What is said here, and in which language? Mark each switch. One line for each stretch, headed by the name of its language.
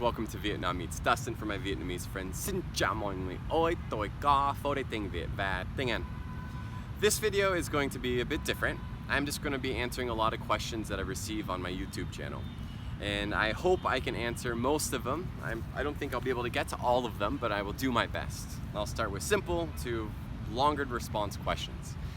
English: Welcome to Vietnam Meets Dustin for my Vietnamese friends.
Vietnamese: Xin chào mọi người. Oi tôi có phổ đề tiếng Việt và tiếng Anh.
English: This video is going to be a bit different. I'm just going to be answering a lot of questions that I receive on my YouTube channel. And I hope I can answer most of them. I don't think I'll be able to get to all of them, but I will do my best. I'll start with simple to longer response questions.